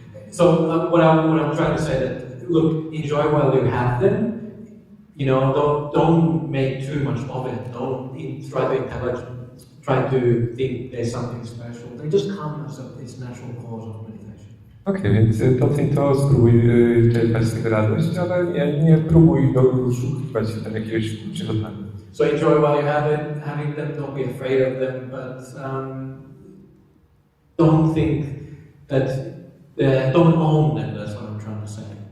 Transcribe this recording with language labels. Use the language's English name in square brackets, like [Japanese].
[English] So what I'm trying to say that look, enjoy while you have them. You know, don't make too much of it. Don't try to intelligent. Try to think there's something special. They just come as its natural cause of meditation. [Polish] Okej, więc doceń to, spróbuj czerpać z tego radość, ale nie próbuj doszukiwać się tam jakiegoś przygotowania. [English] So enjoy while you have it, having them. Don't be afraid of them, but don't think that don't own them. That's what I'm trying to say.